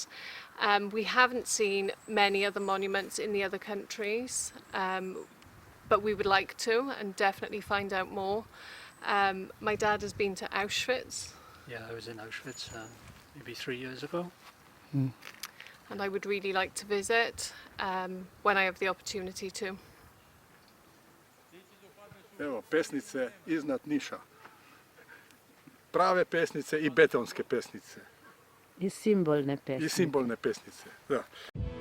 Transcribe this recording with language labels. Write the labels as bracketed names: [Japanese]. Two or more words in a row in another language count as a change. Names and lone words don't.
[English] We haven't seen many other monuments in the other countries, but we would like to and definitely find out more. My dad has been to Auschwitz. Yeah, I was in Auschwitz maybe 3 years ago. And I would really like to visit when I have the opportunity to. [Serbian] Evo, pesnice iznad Niša. Prave pesnice i betonske pesnice. I simbolne pesnice. I simbolne pesnice, da.